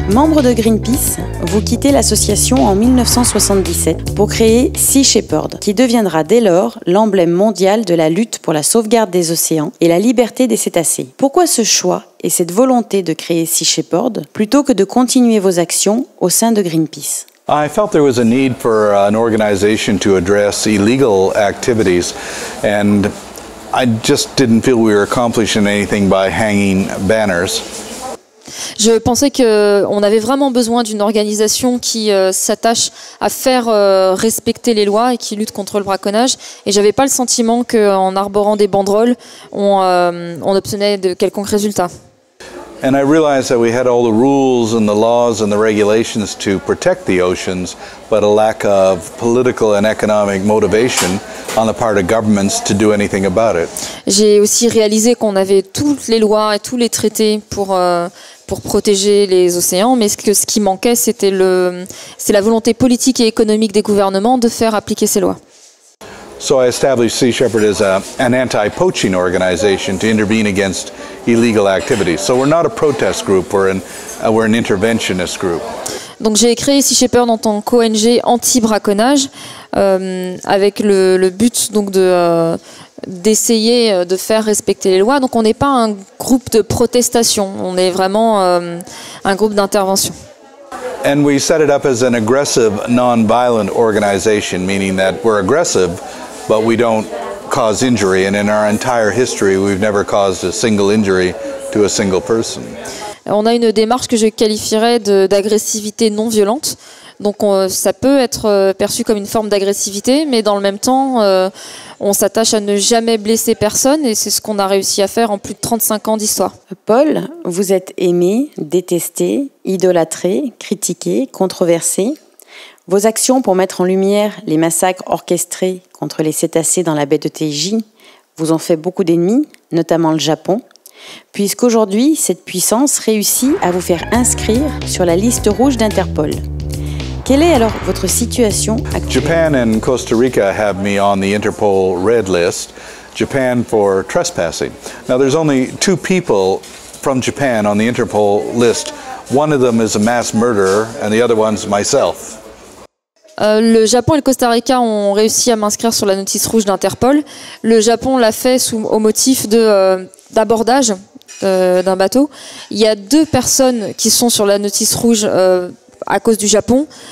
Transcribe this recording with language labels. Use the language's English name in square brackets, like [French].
[French] Membre de Greenpeace, vous quittez l'association en 1977 pour créer Sea Shepherd, qui deviendra dès lors l'emblème mondial de la lutte pour la sauvegarde des océans et la liberté des cétacés. Pourquoi ce choix et cette volonté de créer Sea Shepherd plutôt que de continuer vos actions au sein de Greenpeace ? [English] I felt there was a need for an organization to address illegal activities, and I just didn't feel we were accomplishing anything by hanging banners. [French] Je pensais qu'on avait vraiment besoin d'une organisation qui s'attache à faire respecter les lois et qui lutte contre le braconnage. Et j'avais pas le sentiment qu'en arborant des banderoles, on obtenait de quelconques résultats. [English] And I realized that we had all the rules and the laws and the regulations to protect the oceans, but a lack of political and economic motivation on the part of governments to do anything about it. [French] J'ai aussi réalisé qu'on avait toutes les lois et tous les traités pour protéger les océans, mais ce qui manquait, c'est la volonté politique et économique des gouvernements de faire appliquer ces lois. [English] So I established Sea Shepherd as an anti-poaching organization to intervene against illegal activities. So we're not a protest group, we're an interventionist group. [French] Donc j'ai créé Sea Shepherd en tant qu'ONG anti-braconnage avec le but donc d'essayer de faire respecter les lois. Donc on n'est pas un groupe de protestation, on est vraiment un groupe d'intervention. [English] And we set it up as an aggressive, non-violent organization, meaning that we're aggressive, but we don't cause injury. And in our entire history, we've never caused a single injury to a single person. [French] On a une démarche que je qualifierais d'agressivité non violente. Donc ça peut être perçu comme une forme d'agressivité, mais dans le même temps, on s'attache à ne jamais blesser personne et c'est ce qu'on a réussi à faire en plus de 35 ans d'histoire. Paul, vous êtes aimé, détesté, idolâtré, critiqué, controversé. Vos actions pour mettre en lumière les massacres orchestrés contre les cétacés dans la baie de Taiji vous ont fait beaucoup d'ennemis, notamment le Japon, puisqu'aujourd'hui, cette puissance réussit à vous faire inscrire sur la liste rouge d'Interpol. Quelle est alors votre situation actuelle? [English] Japan and Costa Rica have me on the Interpol red list. Japan for trespassing. Now there's only 2 people from Japan on the Interpol list. One of them is a mass murderer and the other one's myself. [French] Le Japon et le Costa Rica ont réussi à m'inscrire sur la notice rouge d'Interpol. Le Japon l'a fait au motif d'abordage d'un bateau. Il y a 2 personnes qui sont sur la notice rouge à cause du Japon.